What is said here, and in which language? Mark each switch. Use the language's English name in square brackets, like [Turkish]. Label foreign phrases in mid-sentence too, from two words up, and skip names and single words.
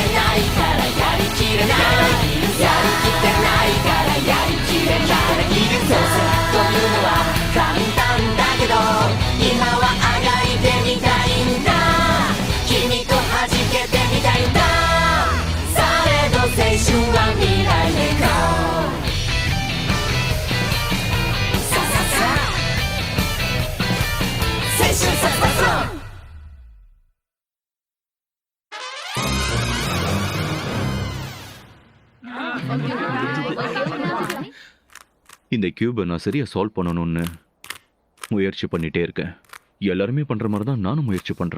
[Japanese] ないからやりきれないやりきってないからやりきれないどうせというのは簡単だけど今はあがいてみたいんだ君と弾けてみたいんだ青春は未来へゴーさささ青春さささ [Tamil] இந்த கியூபை நான் சரியா சால்வ் பண்ணணும்னு முயற்சி பண்ணிட்டே இருக்கேன். எல்லாருமே பண்ற மாதிரி தான் நானும் முயற்சி பண்றேன்.